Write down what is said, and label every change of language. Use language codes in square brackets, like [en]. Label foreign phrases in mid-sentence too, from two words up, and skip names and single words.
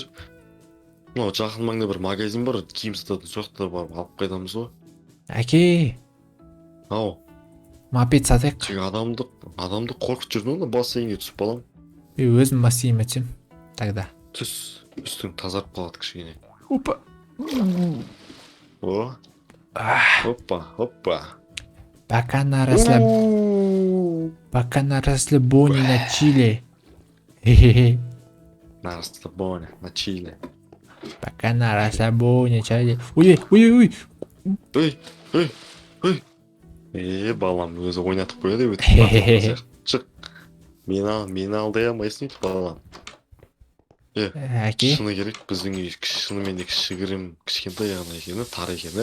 [kk] Мынау жақын маңда бір магазин бар, киім сататын, сол жақта барып алып қайтамыз ғой. Әке, Ау, мопед сатайық. сен адамды қорқытып жүрдің ғой бассейнге түсіп балам. Өзім бассейнге өтсем. Тогда. Түс, үстің тазарып қалады кішкене. Опа. О, опа. [ru] Пока на расслабоне на Чили. Хе-хе-хе. На расслабоне, на Чили. Пока на расслабоне, Чили. Ой. [kk] Балам, өзі ойнатып қояды өтіп. Шық. Мені алдай алмайсың өйтіп балам. Әке. Шыны керек, біздің үй шынымен де кішігірім, кішкентай яғына екені, тар екені.